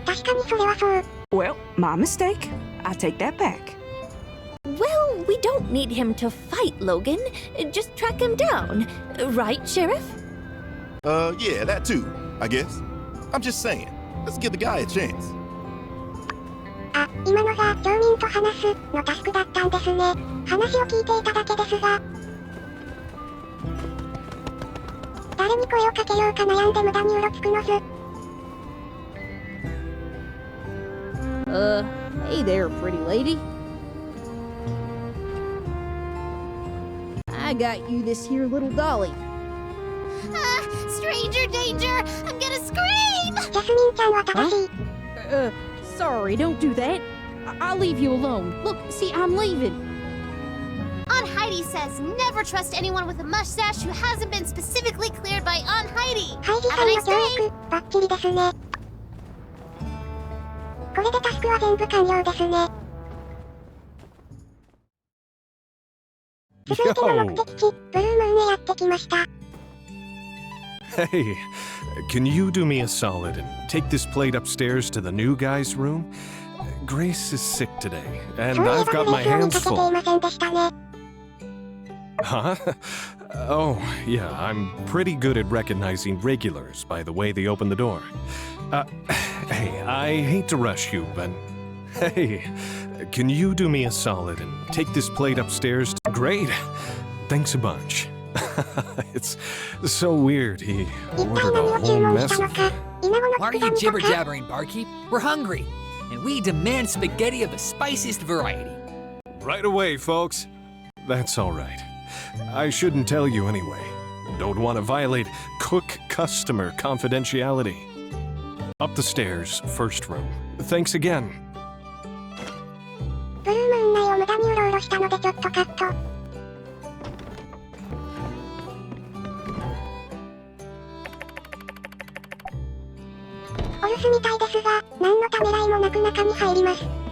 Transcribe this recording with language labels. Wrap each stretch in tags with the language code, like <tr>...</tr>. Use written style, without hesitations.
<ja>確かにそれはそう。</ja> <en>Well, my mistake. I take that back. Well, we don't need him to fight Logan. Just track him down. Right, Sheriff? Yeah, that too, I guess. I'm just saying, let's give the guy a chance.</en> <ja>あ、今のが町民と話すのタスクだったんですね。話を聞いていただけですが。誰に声をかけようか悩んで無駄にうろつくのず。</ja> <en>Hey there, pretty lady. I got you this here little dolly. Stranger danger! I'm gonna scream!</en> <ja>ジャスミンちゃんは正しい。</ja> <en>Sorry, don't do that. I'll leave you alone. Look, see, I'm leaving. Aunt Heidi says never trust anyone with a mustache who hasn't been specifically cleared by Aunt Heidi.</en> <ja>ハイジさんの教育、バッチリですね。これでタスクは全部完了ですね。続いての目的地、ブルームーンへやってきました。</ja> <en>Hey, can you do me a solid and take this plate upstairs to the new guy's room? Grace is sick today, and I've got my hands full. Huh? Oh, yeah, I'm pretty good at recognizing regulars by the way they open the door. Hey, I hate to rush you, but... Hey, can you do me a solid and take this plate upstairs? Great! Thanks a bunch. It's so weird, he ordered a whole mess of... Why are you jibber-jabbering, barkeep? We're hungry, and we demand spaghetti of the spiciest variety. Right away, folks. That's all right. I shouldn't tell you anyway. Don't want to violate cook-customer confidentiality. Up the stairs, first room. Thanks again.</en> <ja>ブルームーン内を無駄にうろうろしたのでちょっとカット。お留守みたいですが、何のためらいもなく中に入ります。</ja>